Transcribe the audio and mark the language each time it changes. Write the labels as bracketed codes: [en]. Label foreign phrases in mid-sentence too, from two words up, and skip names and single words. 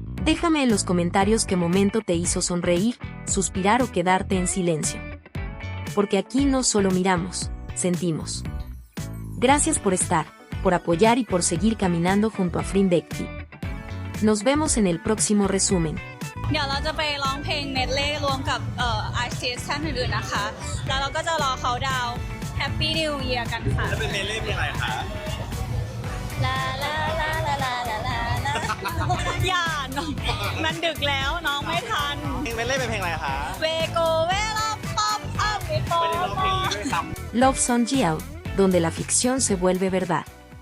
[es] Déjame en los comentarios qué momento te hizo sonreír, suspirar o quedarte en silencio. Porque aquí no solo miramos, sentimos. Gracias por estar, por apoyar y por seguir caminando junto a Frimbekti. Nos vemos en el próximo resumen. [th] เดี๋ยวเราจะไปร้องเพลงเมดเล่รวมกับอาร์ติสต์ท่านอื่นๆนะคะแล้วเราก็จะรอเขาดาวน์ [en] happy new year [th] กันค่ะแล้วเป็นเมดเล่เพลงอะไรคะลาลาลาลาลาลาลาอย่าน้องมันดึกแล้วน้องไม่ทัน เพลงเมดเล่เป็นเพลงอะไรคะ เวโกเวลาป๊อปอัพเวโก ไม่ได้ร้องเพลงนี้ด้วยซ้ำ [es] Love Song Jiao, donde la ficción se vuelve verdad.